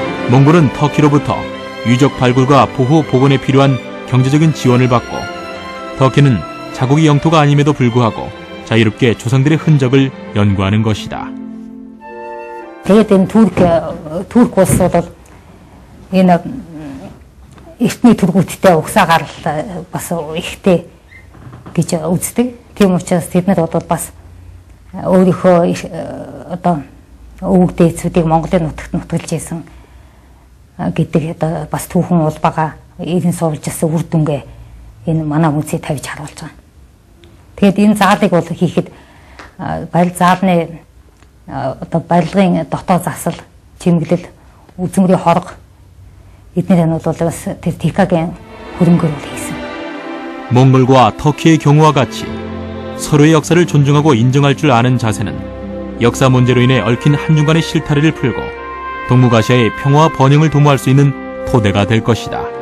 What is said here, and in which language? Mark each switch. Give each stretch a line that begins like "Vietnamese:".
Korean: 몽골은 터키로부터 유적 발굴과 보호 복원에 필요한 경제적인 지원을 받고 터키는 자국의 영토가 아님에도 불구하고 자유롭게 조상들의 흔적을 연구하는 것이다.
Mongolian: Тэгээд Турк улсуудад энэ эртний тургуудтай угсаагаар бас ихтэй гэж үздэг. Тийм учраас тэднэр одоо бас өөрийнхөө одоо өвөг дээдсүүдийг Монголын нутагт нутгалж исэн гэдэг одоо бас түүхэн улбагаа ирэн суулжсэн үр дүнгээ энэ манай музей тавьж харуулж байгаа. Тэгээд энэ заалыг бол хийхэд барил заалны одоо барилгын дотоод засал, чимэглэл, үзмэрийн хорго эдгээр нь бол бас тэр ТК-гийн хөрөнгөөр хийсэн.
Korean: 몽골과 터키의 경우와 같이 서로의 역사를 존중하고 인정할 줄 아는 자세는 역사 문제로 인해 얽힌 한중간의 실타래를 풀고 동북아시아의 평화와 번영을 도모할 수 있는 토대가 될 것이다.